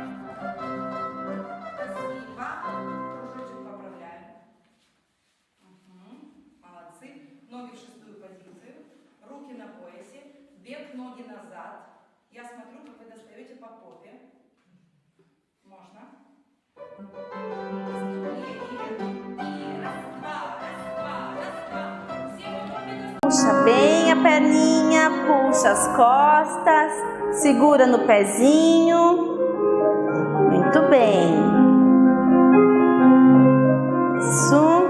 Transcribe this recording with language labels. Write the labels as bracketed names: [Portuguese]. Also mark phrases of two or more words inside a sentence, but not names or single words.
[Russian] Спасибо. Кружочек поправляем. Молодцы. Ноги в шестую позицию. Руки на поясе. Бег, ноги назад. Я смотрю, как вы достаете по попе. Можно? [Portuguese] Puxa bem a perninha, puxa as costas, segura no pezinho. Muito bem. Isso.